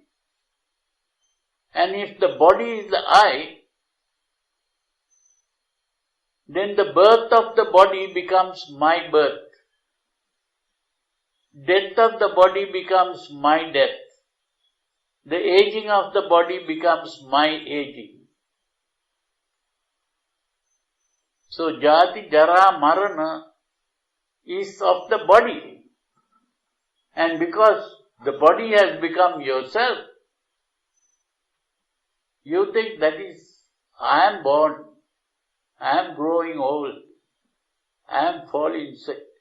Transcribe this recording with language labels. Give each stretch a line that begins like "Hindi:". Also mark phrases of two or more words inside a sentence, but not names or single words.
English: And if the body is the I, then the birth of the body becomes my birth. Death of the body becomes my death. The aging of the body becomes my aging. So
Pali: jati, jara, marana
English: is of the body. And because the body has become yourself, you think that is, I am born, I am growing old, I am falling sick.